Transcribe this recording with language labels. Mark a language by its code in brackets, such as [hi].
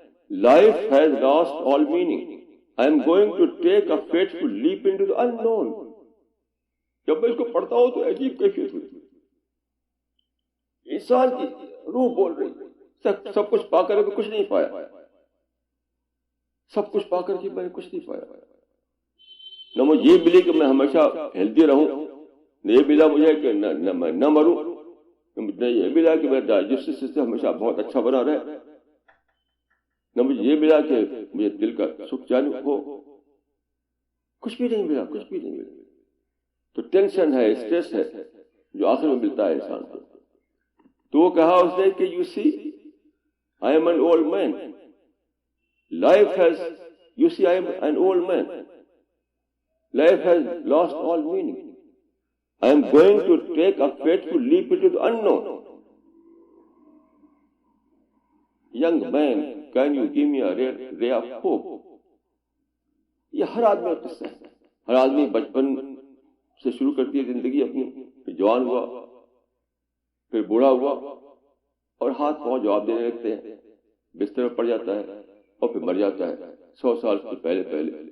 [en] life has lost all meaning. I am going to take a fateful leap into the unknown. [ur] جب میں اس کو پڑھتا ہوں تو عجیب کیفیت ہوتی ہے. انسان کی روح بول رہی ہے سب کچھ پا کر بھی کچھ نہیں پایا, سب کچھ پا کر کے میں نے کچھ نہیں پایا. نہ مجھے یہ ملی کہ میں ہمیشہ ہیلدی رہوں, نہ یہ ملا مجھے کہ نہ مروں, نہ یہ ملا کہ میرا ڈائجسٹو سسٹم ہمیشہ بہت اچھا بنا رہے, نہ مجھے یہ ملا کہ مجھے دل کا سکھ چین ہو. کچھ بھی نہیں ملا, کچھ بھی نہیں ملا. تو ٹینشن ہے, اسٹریس ہے جو آخر میں ملتا ہے انسان کو. تو وہ کہا اس نے کہ [en] You see I am an old man, life has, you see I am an old man, life has lost all meaning. I am going to take a fateful leap into the unknown. Young man, can you give me a ray of hope? [ur] یہ ہر آدمی کا قصہ ہے. ہر آدمی بچپن سے شروع کرتی ہے زندگی اپنی, پھر جوان ہوا, پھر بوڑھا ہوا, اور ہاتھ پاؤں جواب دینے لگتے ہیں, بستر پر پڑ جاتا ہے اور پھر مر جاتا ہے 100 سال سے پہلے.